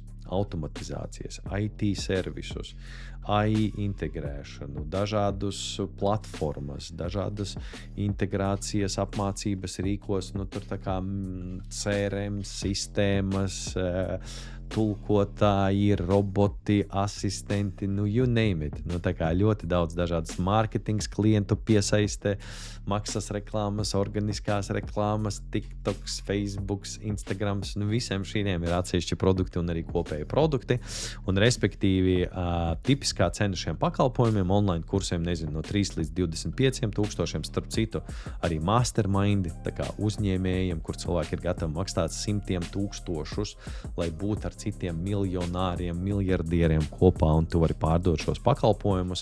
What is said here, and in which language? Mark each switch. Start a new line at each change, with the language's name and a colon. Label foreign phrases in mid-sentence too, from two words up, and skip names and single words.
Latvian: Automatizācijas, IT servisus, AI integrēšanu, dažādus platformas, dažādas integrācijas apmācības rīkos, tur tā kā CRM sistēmas, tulkotāji, roboti, asistenti,
English: you name it.
Latvian: Tā kā ļoti daudz dažādas mārketings klientu piesaiste, maksas reklāmas, organiskās reklāmas, TikToks, Facebooks, Instagrams, visiem šīm ir atsevišķi produkti un arī kopēji produkti. Un respektīvi, tipiskā cena šiem pakalpojumiem, online kursiem, no 3 līdz 25 000, starp citu, arī mastermindi, tā kā uzņēmējiem, kur cilvēki ir gatavi maksāt 100 000, lai būtu ar citiem miljonāriem, miljardieriem kopā, un tu vari pārdot šos pakalpojumus.